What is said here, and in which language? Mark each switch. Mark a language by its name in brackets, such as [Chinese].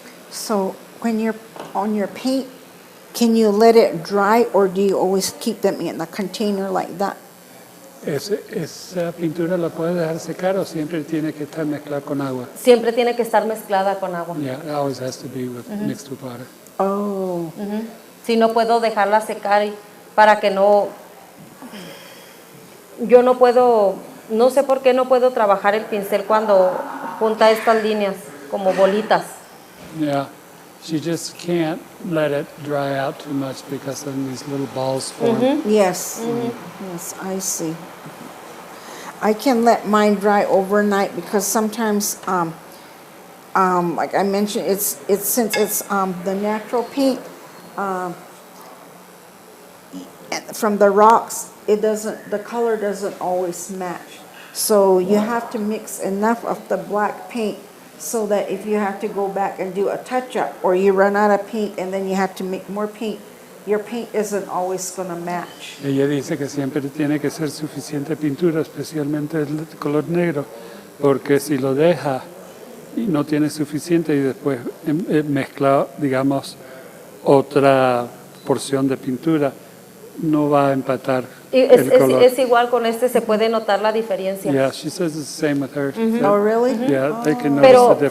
[English] So when you're on your paint, can you let it dry or do you always keep them in a container like that? [Spanish] ¿Esa pintura la puede dejar secar o siempre tiene que estar mezclada con agua? Siempre tiene que estar mezclada con agua. [English] Yeah, it always has to be mixed with water. Oh. [Spanish] Si no puedo dejarla secar para que no... Yo no puedo, no sé por qué no puedo trabajar el pincel cuando junta estas líneas como bolitas. [English] Yeah, she just can't let it dry out too much because then these little balls form. Yes. Yes, I see. I can let mine dry overnight because sometimes, like I mentioned, it's since it's the natural paint from the rocks. The color doesn't always match. So you have to mix enough of the black paint so that if you have to go back and do a touch-up or you run out of paint and then you have to make more paint, your paint isn't always going to match. [Spanish] Ella dice que siempre tiene que ser suficiente pintura, especialmente el color negro, porque si lo deja y no tiene suficiente y después mezcla, digamos, otra porción de pintura, no va a empatar el color. Es igual con este, se puede notar la diferencia. [English] Yeah, she says it's the same with her. Oh, really? Yeah, they can notice the